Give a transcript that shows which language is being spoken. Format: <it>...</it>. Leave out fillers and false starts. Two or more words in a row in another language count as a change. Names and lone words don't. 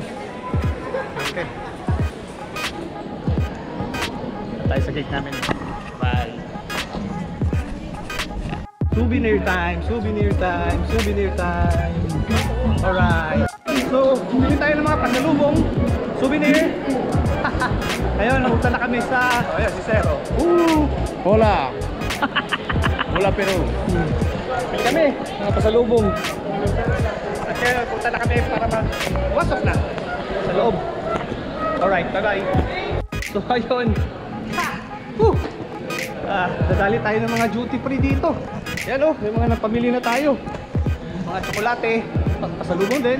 <tl>Okay. Tayo sa gate namin. Bye.</tl> <en>Souvenir time, souvenir time, souvenir time. Alright.</en> <tl>So, bumili tayo ng mga pangalubong, souvenir. Ayun, napunta na kami sa... Oh, ayan, si Zero.</tl> <es>Hola. Hola, Peru.</es> <tl>Bili kami, mga pasalubong. At kaya, punta na kami para mag-wasok na sa loob.</tl> <en>Alright, bye-bye. So, ayun.</en> <tl>Dadali tayo ng mga</tl> <en>duty free</en> <tl>dito. Yan o, may mga napamili na tayo. Mga tsokolate, pasalubong din.</tl>